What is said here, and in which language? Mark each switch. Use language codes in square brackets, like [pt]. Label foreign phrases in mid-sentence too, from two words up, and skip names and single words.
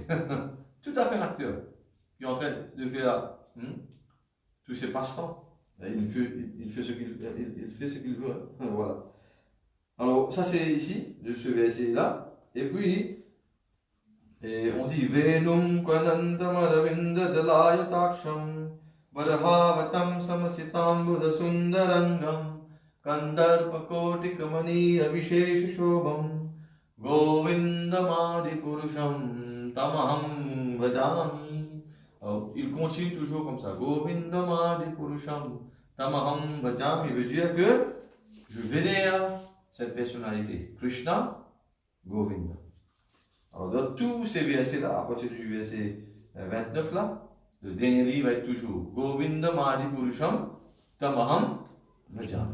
[fr] Tout à fait un acteur. Qui est en train de faire tous ses passe-temps. Il fait ce qu'il veut. Voilà. Alors, ça c'est ici, de ce verset-là. Et puis, on dit [sa] Venum Kwanantam Aravinda Dalayataksham Varhavatam Samasitam Buddha Sundarangam Kandarpakoti Kamani Avishesha Shobham Govindamadi Purusham Tamaham Bhajami. [fr] Alors, il continue toujours comme ça. [sa] Govindamadi Purusham Tamaham Bhajami [fr] veut dire que je vénère cette personnalité. Krishna, Govinda. Alors, dans tous ces versets-là, à partir du verset 29 là, le dernier livre va être toujours [sa] Govinda Mahadi Purusham Tamaham Bhajami.